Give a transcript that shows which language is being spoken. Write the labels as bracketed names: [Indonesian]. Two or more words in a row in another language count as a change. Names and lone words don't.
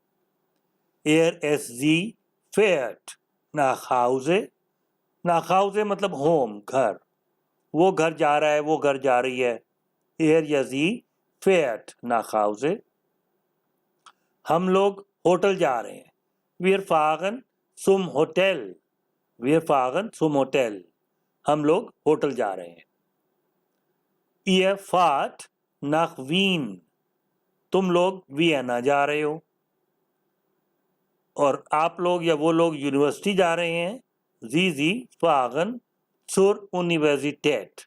[German] Sie fährt nach Hause, nach Hause [Urdu] مطلب ہوم، گھر، وہ گھر جا رہا ہے، وہ گھر جا رہی ہے. [German] Sie fährt nach Hause। [Urdu] ہم لوگ ہوٹل جا رہے ہیں, [German] wir fahren zum Hotel, wir fahren zum Hotel, [Urdu] ہم لوگ ہوٹل جا رہے ہیں. [German] Ihr fahrt nach Wien, [Urdu] تم لوگ ویانا جا رہے ہو. اور آپ لوگ یا وہ لوگ یونیورسٹی جا رہے ہیں, [German] Sie fahren zur Universität।